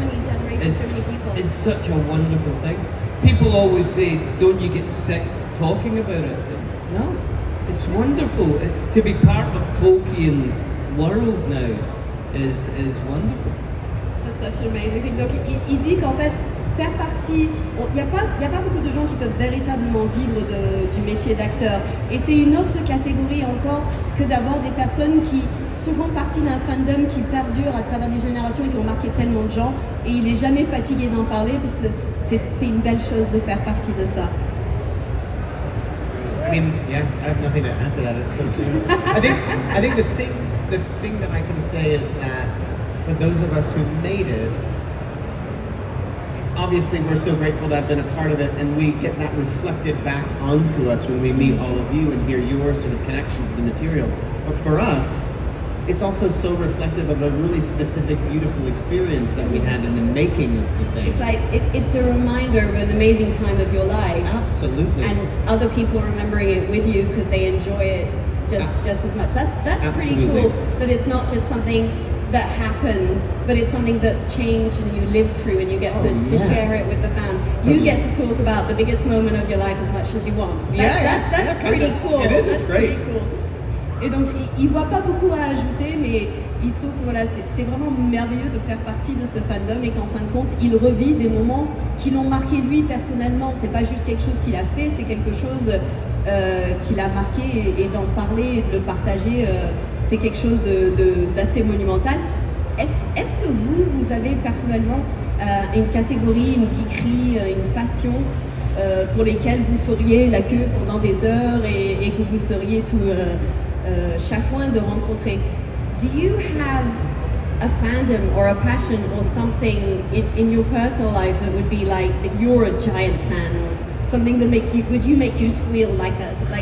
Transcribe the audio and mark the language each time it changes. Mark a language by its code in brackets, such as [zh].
[en] so many generations, so many people. is such a wonderful thing. People always say, don't you get sick talking about it? No, it's wonderful. To be part of Tolkien's world now is wonderful. That's such an amazing thing. [fr] Donc il dit qu'en fait, faire partie, il n'y a pas beaucoup de gens qui peuvent véritablement vivre du métier d'acteur. Et c'est une autre catégorie encore que d'avoir des personnes qui font partie d'un fandom qui perdure à travers des générations et qui ont marqué tellement de gens. Et il n'est jamais fatigué d'en parler parce que c'est une belle chose de faire partie de ça. [en] I mean, yeah, I have nothing to add to that. It's so true. I think the thing that I can say is that for those of us who made it, obviously we're so grateful to have been a part of it, and we get that reflected back onto us when we meet all of you and hear your sort of connection to the material. But for us, it's also so reflective of a really specific, beautiful experience that we had in the making of the thing. It's like, it's a reminder of an amazing time of your life. Absolutely. And other people remembering it with you because they enjoy it just as much. That's pretty cool, that it's not just something that happened, but it's something that changed and you lived through, and you get to share it with the fans. Totally. You get to talk about the biggest moment of your life as much as you want. That's pretty cool. It is, That's it's great. Pretty cool. [fr] Et donc, il voit pas beaucoup à ajouter, mais il trouve que voilà, c'est vraiment merveilleux de faire partie de ce fandom et qu'en fin de compte, il revit des moments qui l'ont marqué lui personnellement. C'est pas juste quelque chose qu'il a fait, c'est quelque chose qui l'a marqué, et d'en parler et de le partager, c'est quelque chose d'assez monumental. Est-ce que vous avez personnellement une catégorie, une geekerie, une passion pour lesquelles vous feriez la queue pendant des heures et que vous seriez tout chafouin de rencontrer? [en] Do you have a fandom or a passion or something in your personal life that would be like that you're a giant fan of? Something that make you squeal like us?